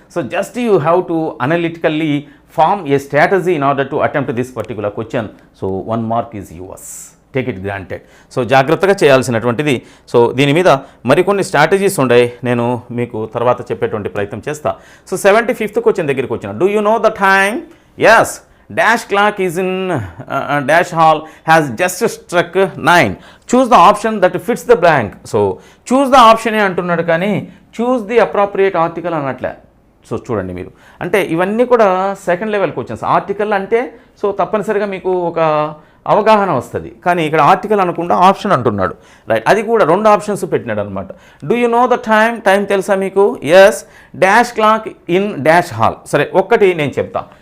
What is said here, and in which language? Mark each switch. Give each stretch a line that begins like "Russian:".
English: So just you have to analytically form a strategy in order to attempt this particular question. So 1 mark is yours, take it granted. So
Telugu: జాగ్రత్తగా చేయాల్సినటువంటిది. So దీని మీద మరికొన్ని strategies ఉన్నాయి, నేను మీకు తర్వాత చెప్పేటువంటి ప్రయత్నం చేస్తా. సో 75th క్వశ్చన్ దగ్గరికి వచ్చిన,
English: Do you know the time? Yes, dash clock is in dash hall has just struck 9. Choose the option that fits the blank. So choose the option ఏ అంటున్నాడు, కానీ choose the appropriate article అనట్లే.
Telugu: So చూడండి మీరు, అంటే ఇవన్నీ కూడా second level questions. Article అంటే so తప్పనిసరిగా మీకు ఒక అవగాహన వస్తుంది, కానీ ఇక్కడ ఆర్టికల్ అనకుండా ఆప్షన్ అంటున్నాడు, రైట్. అది కూడా 2 ఆప్షన్స్ పెట్టినాడు అనమాట.
English: do you know the time
Telugu: తెలుసా మీకు? Yes,
English: Dash clock in dash hall.
Telugu: సరే, ఒక్కటి నేను చెప్తా.